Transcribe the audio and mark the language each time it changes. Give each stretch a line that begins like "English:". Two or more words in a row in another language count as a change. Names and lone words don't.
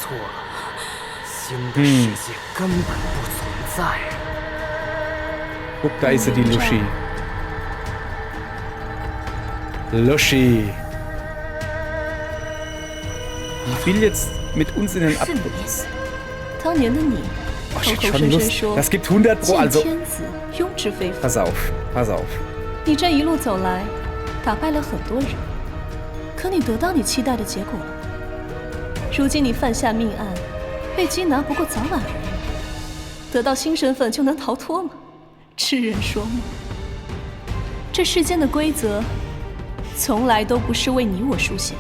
German: Guck, da ist sie, die Lushi. Lushi. Die will jetzt mit uns in den Abgrund.
Chinese: 当年的你
German: Oh, ich hätte schon Lust. Das gibt 100 Pro, also... Pass auf, pass auf.
Chinese: 你这一路走来，打败了很多人，可你得到你期待的结果了。如今你犯下命案，被缉拿不过早晚而已。得到新身份就能逃脱吗？痴人说梦。这世间的规则，从来都不是为你我书写的。